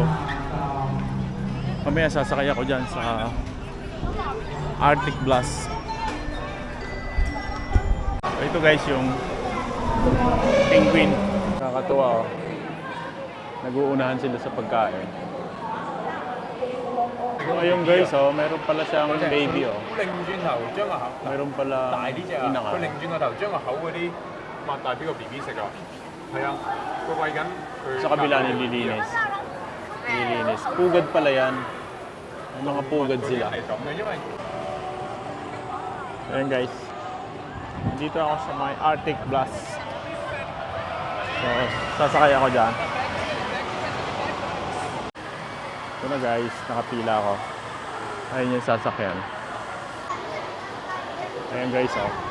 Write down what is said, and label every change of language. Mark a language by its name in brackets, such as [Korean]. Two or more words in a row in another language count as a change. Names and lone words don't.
[Filipino] Mamaya sasakay ako dyan sa Arctic Blast. So ito guys yung penguin. Nakakatuwa oh. Nag-uunahan sila sa pagkain. So ayun guys oh, meron pala siyang baby oh. [Cantonese] 擰轉頭將個口 [Filipino] Meron pala [Cantonese] 大呢只啊， [Filipino] inaka. [Cantonese] 佢擰轉個頭將個口嗰啲擘大俾個 B B 食啊。係啊，佢餵緊佢。 [Filipino] Sa kabila nililinis. Nililinis. Pugad pala yan. May mga pugad sila. [Cantonese] 係咁嘅，因為 [Filipino] Ayan guys. Dito ako sa may Arctic Blast. So, sasakay ako dyan. Ito na guys, nakapila ako. Ayun yung sasakyan. Ayan guys oh.